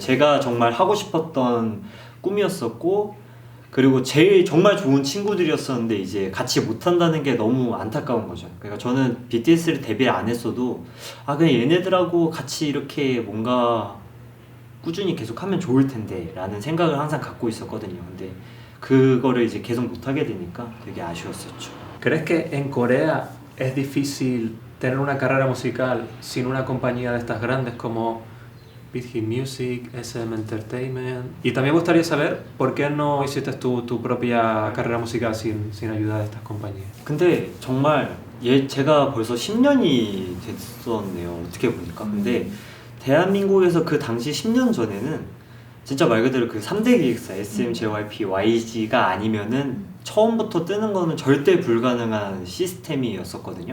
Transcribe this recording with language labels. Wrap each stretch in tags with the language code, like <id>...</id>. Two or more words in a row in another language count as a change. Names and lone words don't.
<ko>제가 정말 하고 싶었던 꿈이었었고 그리고 제일 정말 좋은 친구들이었었는데 이제 같이 못한다는 게 너무 안타까운 거죠. 그러니까 저는 BTS를 데뷔를 안 했어도 아 그냥 얘네들하고 같이 이렇게 뭔가 꾸준히 계속 하면 좋을 텐데 라는 생각을 항상 갖고 있었거든요. 근데 그거를 이제 계속 못하게 되니까 되게 아쉬웠었죠.</ko> <es>¿Crees que en Corea es difícil tener una carrera musical sin una compañía de estas grandes como Big Hit Music, SM Entertainment? Y también me gustaría saber por qué no hiciste tu propia carrera musical sin ayuda de estas compañías.</es> <ko>근데 정말 제가 벌써 10년이 됐었네요. 어떻게 보니까. 근데 대한민국에서 그 당시 10년 전에는 진짜 말 그대로 그 3대 기획사 SM, JYP, YG가 아니면은 처음부터 뜨는 거는 절대 불가능한 시스템이었었거든요.</ko>